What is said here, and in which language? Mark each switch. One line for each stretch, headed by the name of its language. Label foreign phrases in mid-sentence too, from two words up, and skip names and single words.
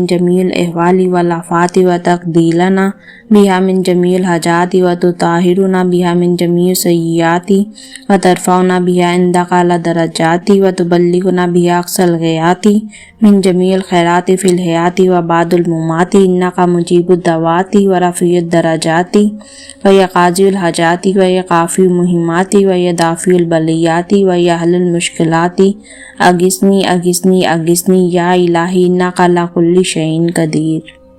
Arabic: جمیع الاحوال والآفات وتقضینا بہا من جمیع الحاجات وتطہرنا بہا من جمیع السیئات وترفعنا بہا عندک اعلی درجات وتبلغنا بہا اقصی الغایات من جمیع الخیرات فی الحیات وبعد الممات انک مجیب الدعوات ورفیع الدرجات وقاضی الحاجات وقافی المہمات ویدافع البلیات ویحل المشکلات اغثنی اغثنی اغثنی یا الہی انک علی کل شیء قدیر۔